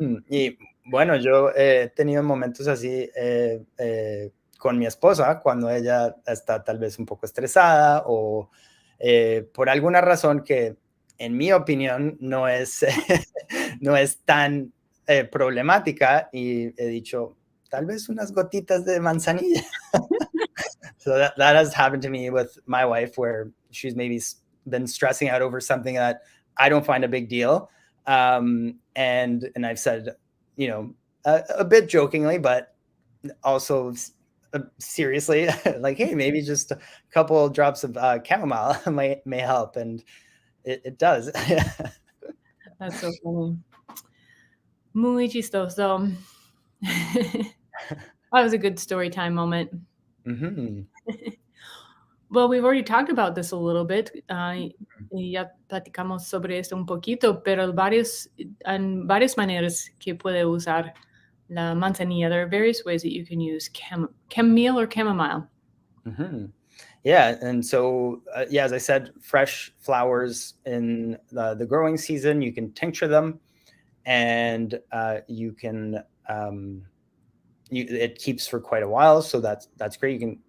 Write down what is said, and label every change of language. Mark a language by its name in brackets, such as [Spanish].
[Spanish] Y bueno, yo he tenido momentos así con mi esposa, cuando ella está tal vez un poco estresada o por alguna razón que, en mi opinión, no es, no es tan problemática y he dicho, tal vez unas gotitas de manzanilla. [English] So that has happened to me with my wife, where she's maybe been stressing out over something that I don't find a big deal. And I've said, a bit jokingly, but also seriously, like, hey, maybe just a couple drops of chamomile may help. And it does. That's so funny. [Spanish] Muy chistoso. [English] That was a good story time moment. Mm-hmm. Well, we've already talked about this a little bit. [Spanish] Y ya platicamos sobre esto un poquito, pero en varias maneras que puede usar la manzanilla. [English] There are various ways that you can use chamomile or chamomile. Mm-hmm. Yeah, and so as I said, fresh flowers in the growing season, you can tincture them, and you can it keeps for quite a while, so that's great.